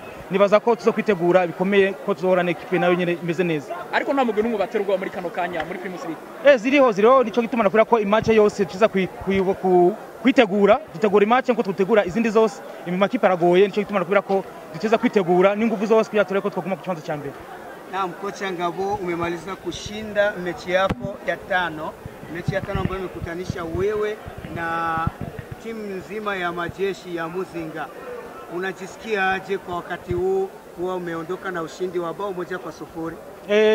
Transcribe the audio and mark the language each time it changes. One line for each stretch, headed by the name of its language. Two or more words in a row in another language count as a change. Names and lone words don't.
Rundi: Nibaza ko tuzo kwitegura bikomeye ko tuzorana equipe nayo nyene imeze neza. Ariko nta mugwi n'umwe baterwa muri kano kanya muri Primus League. Ziriho nico gituma nakura ko match yose tuza kwitegura match nko tutegura izindi zose. Makipe aragoye nico gituma nakura ko tuza kwitegura n'ingufu zose kugira tureko twaguma ku kibanza cya mbere.
Swahili: Naam, kocha Ngabo, umemaliza kushinda mechi yako ya tano ambayo imekutanisha wewe na timu nzima ya majeshi ya Muzinga. Unajisikia aje kwa wakati huu kuwa umeondoka na ushindi wa bao 1-0?